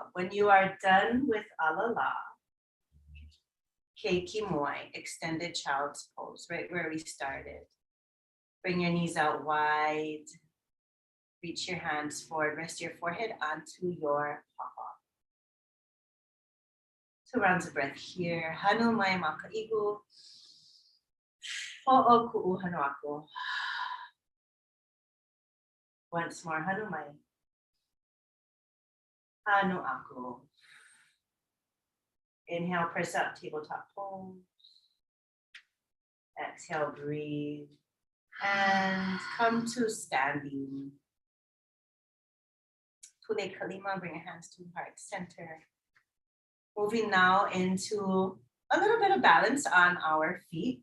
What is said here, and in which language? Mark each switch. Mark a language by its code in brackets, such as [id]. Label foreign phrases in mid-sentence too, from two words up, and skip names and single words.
[en] When you are done with alala, [haw] keiki moi, [en] extended child's pose, right where we started. Bring your knees out wide. Reach your hands forward. Rest your forehead onto your papa. 2 rounds of breath here. [haw] Hanu mai maka'igu. Ho'o ku'u hanu aku. [en] Once more, [haw] hanu mai. Hanu aku. [en] Inhale, press up, tabletop pose. Exhale, breathe. And come to standing. [haw] Pule kalima, [en] bring your hands to heart center. Moving now into a little bit of balance on our feet.